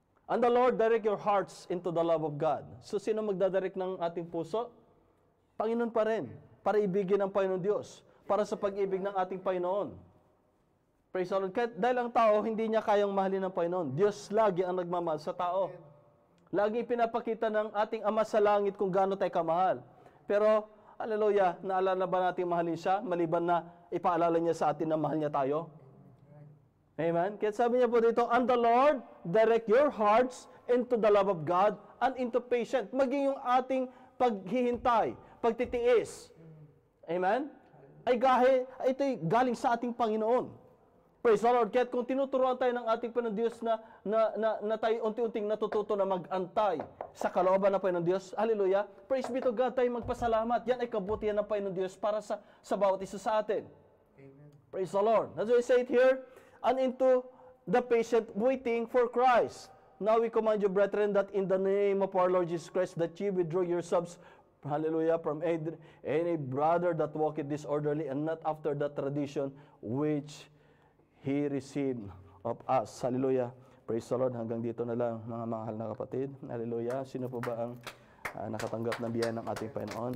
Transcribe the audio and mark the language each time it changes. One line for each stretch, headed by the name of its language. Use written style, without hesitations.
English: And the Lord direct your hearts into the love of God.
Filipino: So, sino magdadirect ng ating puso? Panginoon pa rin, para ibigin ng Panginoon Diyos, para sa pag-ibig ng ating Panginoon.
English: Praise the Lord.
Filipino: Dahil ang tao, hindi niya kayang mahalin ng Panginoon. Diyos lagi ang nagmamahal sa tao. Lagi pinapakita ng ating Ama sa langit kung gaano tayo kamahal. Pero, hallelujah, naalala ba natin mahalin siya, maliban na ipaalala niya sa atin na mahal niya tayo? Amen? Kaya sabi niya po dito,
English: and the Lord direct your hearts into the love of God and into patience.
Filipino: Maging yung ating paghihintay, pagtitiis. Amen? Ito'y galing sa ating Panginoon. Praise the Lord. Kaya kung tinuturuan tayo ng ating Panginoon Diyos na tayo unti-unting natututo na mag-antay sa kalooban ng Panginoon Diyos, hallelujah,
English: praise be to God,
Filipino: tayo magpasalamat. Yan ay kabutihan ng Panginoon Diyos para sa bawat isa sa atin.
English: Amen. Praise the Lord. As we say it here, and into the patient waiting for Christ. Now we command you, brethren, that in the name of our Lord Jesus Christ, that ye withdraw yourselves, hallelujah, from any brother that walketh disorderly, and not after the tradition which He received of us.
Filipino: Hallelujah.
English: Praise the Lord.
Filipino: Hanggang dito na lang, mga mahal na kapatid. Hallelujah. Sino po ba ang nakatanggap ng biyaya ng ating Panginoon?